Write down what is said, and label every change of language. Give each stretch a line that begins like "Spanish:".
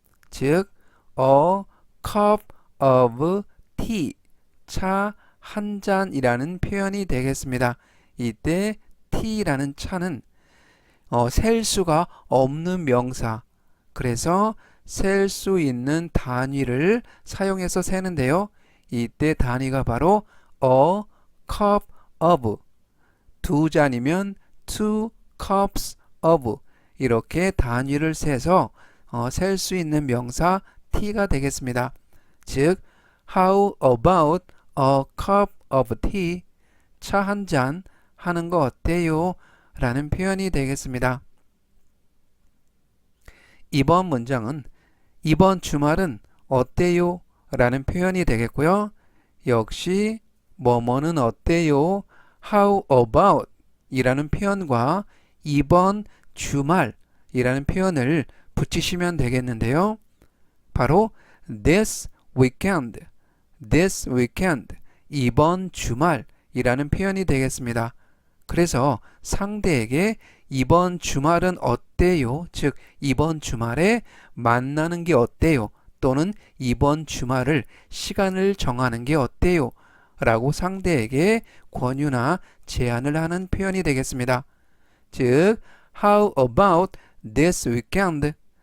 Korean: 즉,
English: a cup of tea,
Korean: 차 한 잔이라는 표현이 되겠습니다. 이때 t라는 차는 셀 수가 없는 명사. 그래서 셀 수 있는 단위를 사용해서 세는데요. 이때 단위가 바로
English: a cup of.
Korean: 두 잔이면
English: two cups of.
Korean: 이렇게 단위를 세서 셀 수 있는 명사 t가 되겠습니다. 즉,
English: how about a cup of tea?
Korean: 차 한 잔 하는 거 어때요? 라는 표현이 되겠습니다. 이번 문장은 이번 주말은 어때요? 라는 표현이 되겠고요. 역시 뭐뭐는 어때요?
English: How about
Korean: 이라는 표현과 이번 주말 이라는 표현을 붙이시면 되겠는데요. 바로
English: this weekend, this weekend,
Korean: 이번 주말 이라는 표현이 되겠습니다. 그래서 상대에게 이번 주말은 어때요? 즉 이번 주말에 만나는 게 어때요? 또는 이번 주말을 시간을 정하는 게 어때요? 라고 상대에게 권유나 제안을 하는 표현이 되겠습니다. 즉
English: How about this weekend?